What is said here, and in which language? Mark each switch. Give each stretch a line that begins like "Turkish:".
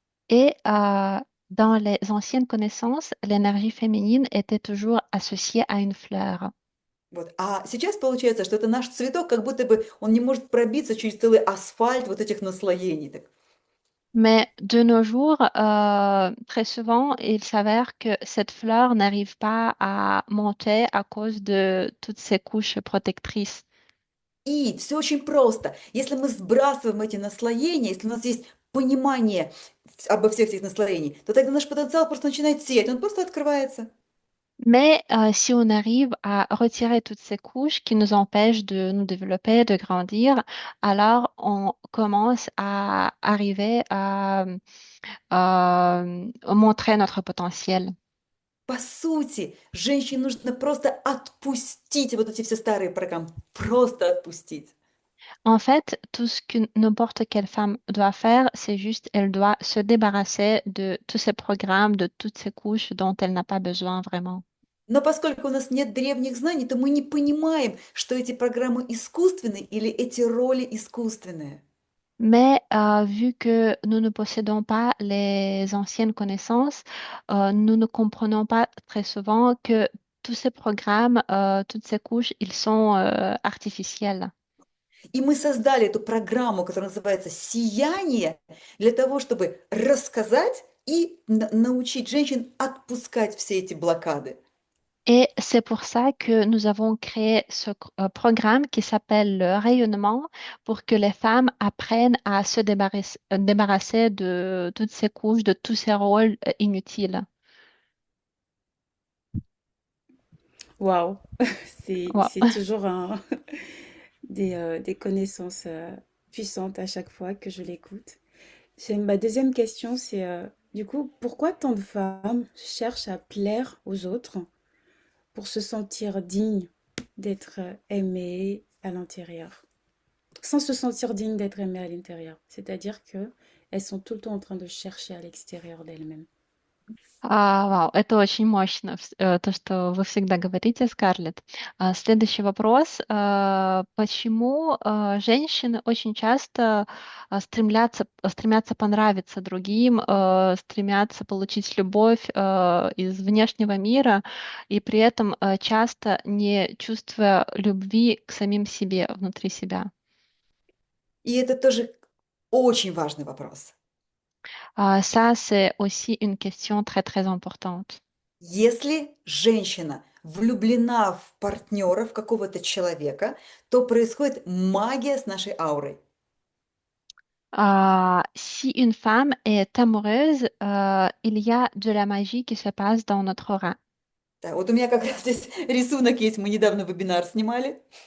French: Et dans les anciennes connaissances, l'énergie féminine était toujours associée à une fleur.
Russian: Вот. А сейчас получается, что это наш цветок, как будто бы он не может пробиться через целый асфальт вот этих наслоений. Так.
French: Mais de nos jours, très souvent, il s'avère que cette fleur n'arrive pas à monter à cause de toutes ces couches protectrices.
Russian: И все очень просто. Если мы сбрасываем эти наслоения, если у нас есть понимание обо всех этих наслоениях, то тогда наш потенциал просто начинает сиять, он просто открывается.
French: Mais si on arrive à retirer toutes ces couches qui nous empêchent de nous développer, de grandir, alors on commence à arriver montrer notre potentiel.
Russian: По сути, женщине нужно просто отпустить вот эти все старые программы, просто отпустить.
French: En fait, tout ce que n'importe quelle femme doit faire, c'est juste, elle doit se débarrasser de tous ces programmes, de toutes ces couches dont elle n'a pas besoin vraiment.
Russian: Но поскольку у нас нет древних знаний, то мы не понимаем, что эти программы искусственные или эти роли искусственные.
French: Mais vu que nous ne possédons pas les anciennes connaissances, nous ne comprenons pas très souvent que tous ces programmes, toutes ces couches, ils sont artificiels.
Russian: И мы создали эту программу, которая называется «Сияние», для того, чтобы рассказать и научить женщин отпускать все эти блокады.
French: Et c'est pour ça que nous avons créé ce programme qui s'appelle le rayonnement pour que les femmes apprennent à se débarrasser de toutes ces couches, de tous ces rôles inutiles. Waouh, Wow. c'est toujours des connaissances puissantes à chaque fois que je l'écoute. Ma deuxième question, c'est du coup, pourquoi tant de femmes cherchent à plaire aux autres pour se sentir dignes d'être aimées à l'intérieur, sans se sentir dignes d'être aimées à l'intérieur. C'est-à-dire que elles sont tout le temps en train de chercher à l'extérieur d'elles-mêmes.
Russian: Вау, это очень мощно, то, что вы всегда говорите, Скарлетт. Следующий вопрос. Почему женщины очень часто стремятся понравиться другим, стремятся получить любовь из внешнего мира, и при этом часто не чувствуя любви к самим себе, внутри себя? И это тоже очень важный вопрос.
French: Ça, c'est aussi une question très, très importante.
Russian: Если женщина влюблена в партнера, в какого-то человека, то происходит магия с нашей аурой.
French: Si une femme est amoureuse, il y a de la magie qui se passe dans notre aura.
Russian: Да, вот у меня как раз здесь рисунок есть, мы недавно вебинар снимали.